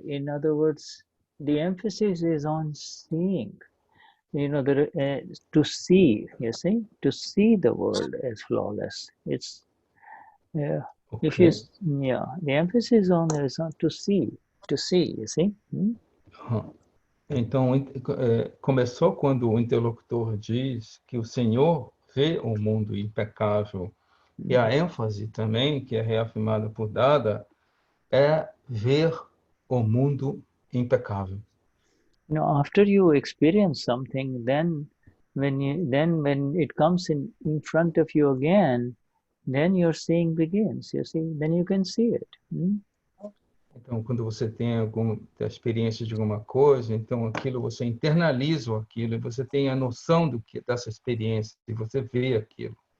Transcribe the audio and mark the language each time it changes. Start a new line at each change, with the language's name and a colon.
English: In other words, the emphasis is on seeing. You know, to see, you see, to see the world as flawless. It's Okay. if you, the emphasis on there is on to see, you see.
Portuguese: Então, começou quando o interlocutor diz que o Senhor vê o mundo impecável. E a ênfase também, que é reafirmada por Dada, é ver o mundo impecável.
English: You know, after you experience something, then when it comes in front of you again, then your seeing begins, you see, then you can see it.
Portuguese: Então, quando você tem alguma experiência de alguma coisa, então aquilo você internaliza aquilo, e você tem a noção dessa experiência, e você vê aquilo.